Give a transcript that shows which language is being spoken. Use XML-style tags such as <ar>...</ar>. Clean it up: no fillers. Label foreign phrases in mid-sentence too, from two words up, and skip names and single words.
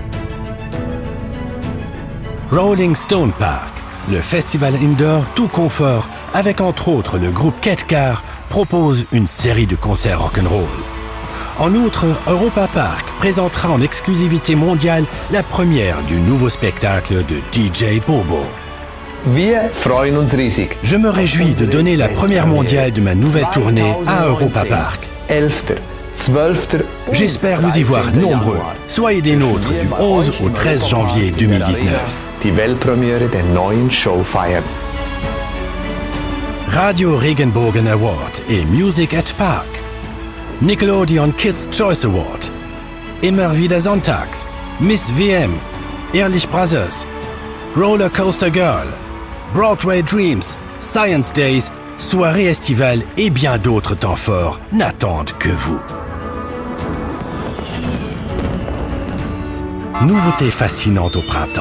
<fr>Rolling Stone Park, le festival indoor tout confort avec entre autres le groupe Ketkar propose une série de concerts rock'n'roll. En outre, Europa Park présentera en exclusivité mondiale la première du nouveau spectacle de DJ Bobo.</fr> <de>Wir freuen uns riesig.</de> <fr>Je me réjouis de donner la première mondiale de ma nouvelle tournée à Europa Park.</fr> <de>11., 12.</de> <fr>J'espère vous y voir nombreux. Soyez des nôtres du 11 au 13 janvier 2019.</fr> <de>Die Weltpremiere der neuen Show feiern.</de> <fr>Radio Regenbogen Award et Music at Park. Nickelodeon Kids Choice Award. Immer wieder Sonntags. Miss VM. Ehrlich Brothers. Roller Coaster Girl. Broadway Dreams. Science Days. Soirées estivales et bien d'autres temps forts n'attendent que vous. Nouveautés fascinantes au printemps.</fr>